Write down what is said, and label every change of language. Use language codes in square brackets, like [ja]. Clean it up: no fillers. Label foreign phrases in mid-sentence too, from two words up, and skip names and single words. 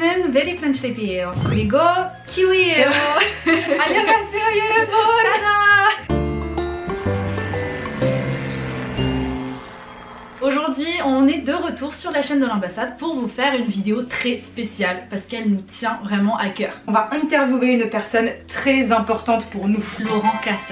[ko] 여러분, very French trip이에요. 그리고 키위예요. 안녕하세요, 여러분. [fr] Aujourd'hui, on est de retour sur la chaîne de l'ambassade pour vous faire une vidéo très spéciale parce qu'elle nous tient vraiment à cœur. On va interviewer une personne très importante pour nous, Laurent Cassia.